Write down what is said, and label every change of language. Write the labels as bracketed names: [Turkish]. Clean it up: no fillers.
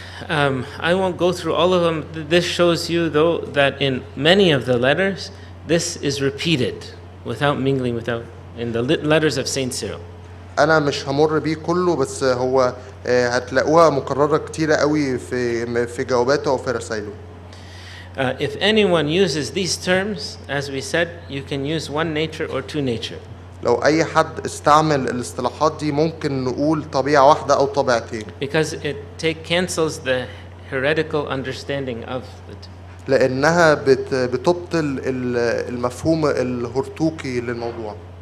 [English] I won't go through all of them. This shows you, though, that in many of the letters, this is repeated without mingling, in the letters of Saint Cyril. [Arabic] أنا مش همر بيه كله بس هو هتلاقوها مكررة كتيرة قوي في جواباته أو في رسائله. [English] If anyone uses these terms, as we said, you can use one nature or two nature. [Arabic] لو أي حد استعمل الاصطلاحات دي ممكن نقول طبيعة واحدة أو طبيعتين. [English] Because it cancels the heretical understanding of it. [Arabic] لأنها بتبطل المفهوم الهرطوقي للموضوع.